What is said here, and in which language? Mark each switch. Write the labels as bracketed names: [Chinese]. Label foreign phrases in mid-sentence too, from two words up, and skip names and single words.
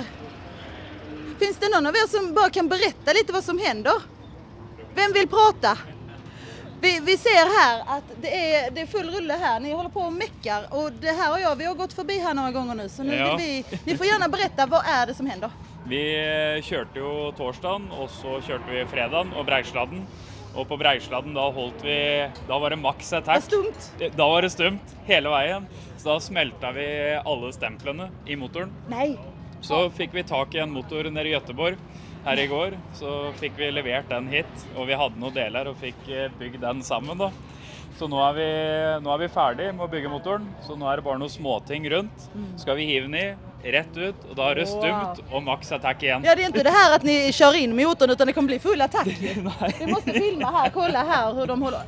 [Swedish] Finns det någon av er som bara kan berätta lite vad som händer? Vem vill prata? Vi ser här att det är full rulle här. Ni håller på och meckar. Och det här och vi har gått förbi här några gånger nu. Så nu vill ni får gärna berätta, vad är det som händer? [Norwegian] Vi kjørte jo torsdagen, og så kjørte vi fredagen og Breisladden. Og på Breisladden da var det [English] max attack. [Norwegian] Da var det stumt hele veien. Så da smelta vi alle stemplene i motoren. [Swedish] Nej. [Norwegian] Så fikk vi tak i en motor nede i Göteborg. [Swedish] här igår så fick vi levererat den hit och vi hade några delar och fick byggt den samman då. Så nu är vi färdiga med att bygga motorn. Så nu är det bara några småting runt. Ska vi hiva ner rätt ut och då är det stumt och [English] max attack [Swedish] igen. Ja, det är inte det här att ni kör in motorn utan det kommer bli full attack. Vi måste filma här, kolla här hur de håller.